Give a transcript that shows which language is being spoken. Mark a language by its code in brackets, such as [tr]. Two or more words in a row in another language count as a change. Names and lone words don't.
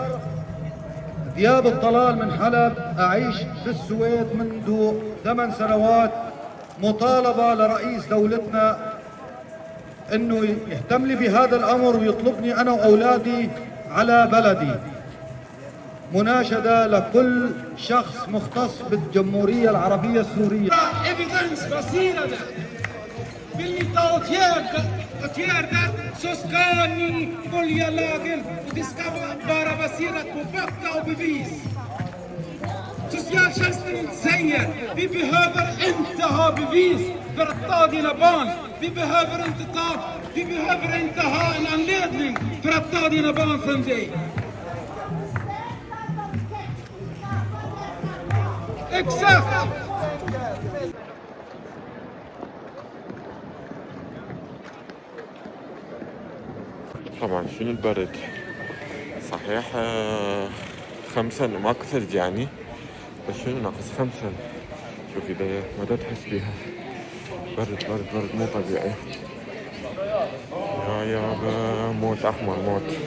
[ar] ذياب الطلال من حلب، أعيش في السويد منذ 8 سنوات. مطالبة لرئيس دولتنا أنه يهتم لي بهذا الأمر ويطلبني أنا وأولادي على بلدي. مناشدة لكل شخص مختص بالجمهورية العربية السورية. [sv] Evidensbaserade. Vill ni ta åtgärder så ska ni följa lagen och det ska vara baserat på fakta och bevis. Socialtjänsten säger vi behöver inte ha bevis för att ta dina barn. Vi behöver inte ha en anledning för att ta dina barn från dig. Exakt! [ar] طبعا شنو البرد صحيح 5 ماكو ثلج يعني بس شنو ناقص 5. شوفي ذا ما تحس بيها برد برد برد مو طبيعي يا يابا موت احمر موت.